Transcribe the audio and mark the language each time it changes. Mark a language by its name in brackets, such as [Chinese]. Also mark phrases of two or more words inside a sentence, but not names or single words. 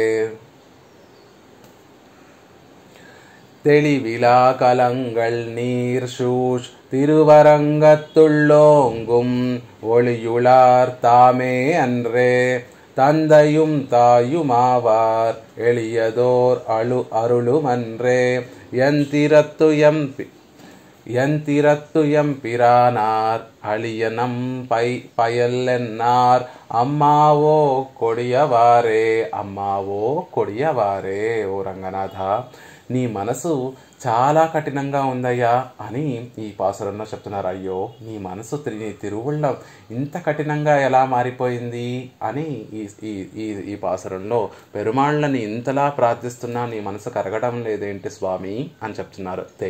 [Tamil] தெளிவிலா கலங்கள் நீர் சூழ் திருவரங்கத்துள்ளோங்கும் ஒளியுளார் தாமே அன்றே தந்தையும் தாயுமாவார் எளியதோர் அருளுமன்றே யந்திரத்து எம்பிரானார் அழியனம் பயலென்னார் அம்மாவோ கொடியவரே. [Telugu] ఓ రంగనాథ నీ మనసు చాలా కఠినంగా ఉందయ్యా అని ఈ పాసురంలో చెప్తున్నారు. అయ్యో నీ మనసు నీ తిరువుళ్ళం ఇంత కఠినంగా ఎలా మారిపోయింది అని ఈ పాసురంలో పెరుమాళ్ళని ఇంతలా ప్రార్థిస్తున్నా నీ మనసు కరగడం లేదేంటి స్వామి అని చెప్తున్నారు.